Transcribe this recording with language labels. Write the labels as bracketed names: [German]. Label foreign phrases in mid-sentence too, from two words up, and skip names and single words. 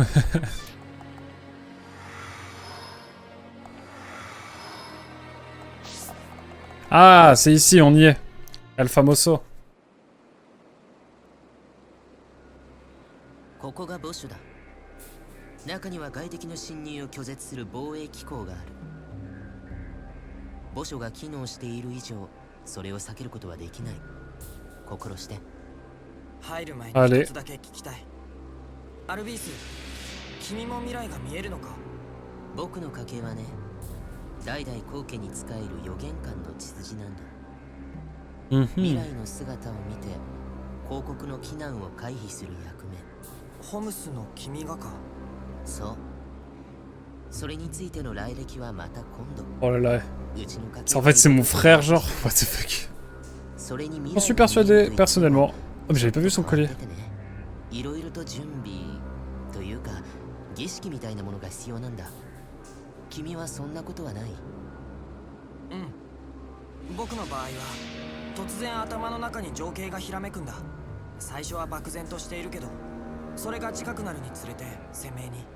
[French] Ah, c'est ici, on y est. [Spanish] El Famoso. [Japanese] ここが墓所だ。中には外敵の侵入を拒絶する防衛機構がある。墓所が機能している以上、それを避けることはできない。心して。入る前に一つだけ聞きたい。アルビース、君も未来が見えるのか？僕の家系はね、代々後家に仕える予言官の血筋なんだ。未来の姿を見て、広告の危難を回避する役目。ホムスの君がか？そう。それについての来歴はまた今度。 [French] Oh là là. En fait, c'est mon frère, genre. [English] What the fuck? [French] J'en suis persuadé, personnellement. Oh, mais j'avais pas vu son collier. [Japanese] いろいろと準備というか儀式みたいなものが必要なんだ。君はそんなことはない？うん。僕の場合は突然頭の中に情景がひらめくんだ。最初は漠然としているけど、それが近くなるにつれて鮮明に。